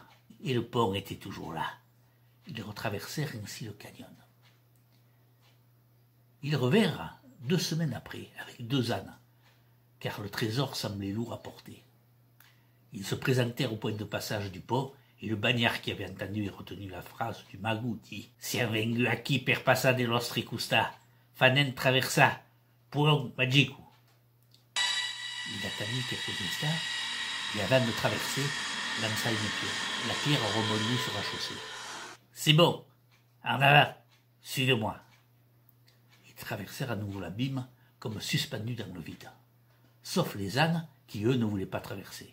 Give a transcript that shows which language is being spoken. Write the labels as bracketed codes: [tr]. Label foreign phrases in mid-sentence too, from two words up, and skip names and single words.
[fr] Et le pont était toujours là. Ils retraversèrent ainsi le canyon. Ils revinrent 2 semaines après, avec 2 ânes, car le trésor semblait lourd à porter. Ils se présentèrent au point de passage du pont, et le bagnard qui avait entendu et retenu la phrase du magot dit « [it] Siamo aquí per passare lo Custa, fanen traversa, puon magico ». [fr] Il attendit quelques instants, et avant de traverser, lança une pierre. La pierre rebondit sur la chaussée. « C'est bon, en avant, suivez-moi ». Ils traversèrent à nouveau l'abîme, comme suspendus dans le vide. Sauf les ânes, qui eux ne voulaient pas traverser.